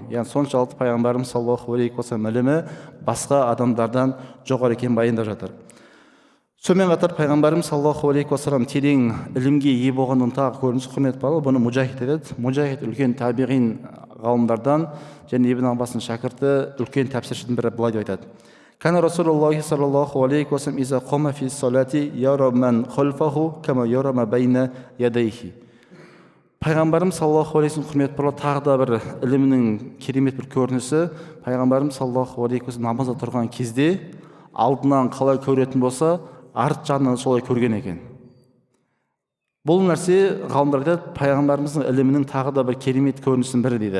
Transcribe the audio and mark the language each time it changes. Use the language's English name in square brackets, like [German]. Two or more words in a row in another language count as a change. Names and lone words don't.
[Kazakh] Яғни соншалықты пайғамбарымыз [Arabic] صلى الله عليه وسلم [Kazakh] ілімі басқа адамдардан жоғары екенін баяндап жатыр. Сонымен қатар пайғамбарымыз [Arabic] صلى الله عليه وسلم [Kazakh] терең ілімге ие болғанның тағы көрінісі құрметті барлар, бұны мужахид етеді. Мужахид үлкен табиғин ғалымдардан және Ибн Аббастың шәкірті үлкен тәпсіршінің бірі былай деп айтады. [Arabic] كان رسول الله صلى الله عليه وسلم إذا قام في الصلاة يرى من خلفه كما يرى ما بين يديه. [Kazakh] Пайғамбарымыз [Arabic] صلى الله عليه وسلم [Kazakh] құрметті барлар, тағы да бір ілімінің керемет бір көрінісі, пайғамбарымыз [Arabic] صلى الله عليه وسلم [Kazakh] намазда тұрған кезде алдынан қалай көретін болса, арт жағынан солай көрген екен. Бұл нәрсе ғалымдар айтады, пайғамбарымыздың ілімінің тағы да бір керемет көрінісінің бірі дейді.